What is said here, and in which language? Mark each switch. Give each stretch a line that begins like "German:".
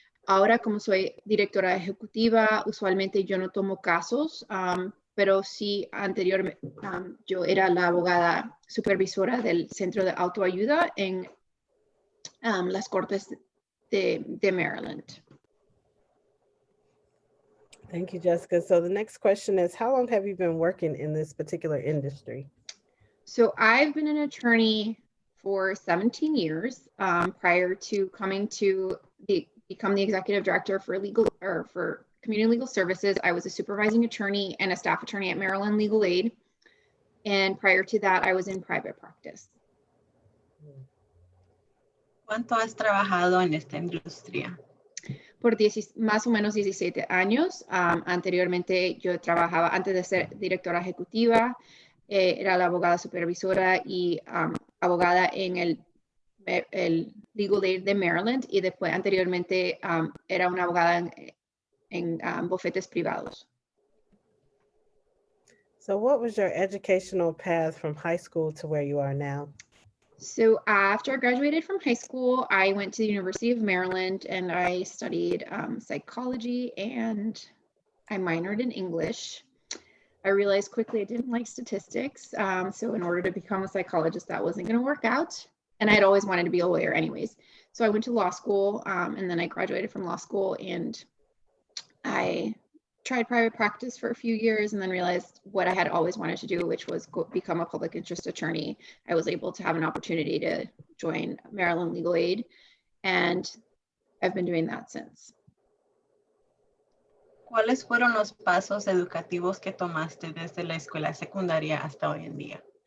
Spanish: Ahora, como soy directora ejecutiva, usualmente yo no tomo casos, pero sí anteriormente yo era la abogada supervisora del Centro de Autoayuda en las Cortes de Maryland.
English: Thank you, Jessica. So the next question is, how long have you been working in this particular industry? So I've been an attorney for 17 years prior to coming to become the executive director for community legal services. I was a supervising attorney and a staff attorney at Maryland Legal Aid. And prior to that, I was in private practice.
Spanish: ¿Cuánto has trabajado en esta industria? Por más o menos 17 años. Anteriormente yo trabajaba, antes de ser directora ejecutiva, era la abogada supervisora y abogada en el Legal Aid de Maryland, y después anteriormente era una abogada en bufetes privados.
English: So what was your educational path from high school to where you are now? So after I graduated from high school, I went to the University of Maryland and I studied psychology, and I minored in English. I realized quickly I didn't like statistics. So in order to become a psychologist, that wasn't going to work out. And I had always wanted to be a lawyer anyways. So I went to law school and then I graduated from law school, and I tried private practice for a few years and then realized what I had always wanted to do, which was become a public interest attorney. I was able to have an opportunity to join Maryland Legal Aid, and I've been doing that since.
Spanish: ¿Cuáles fueron los pasos educativos que tomaste desde la escuela secundaria hasta hoy en día?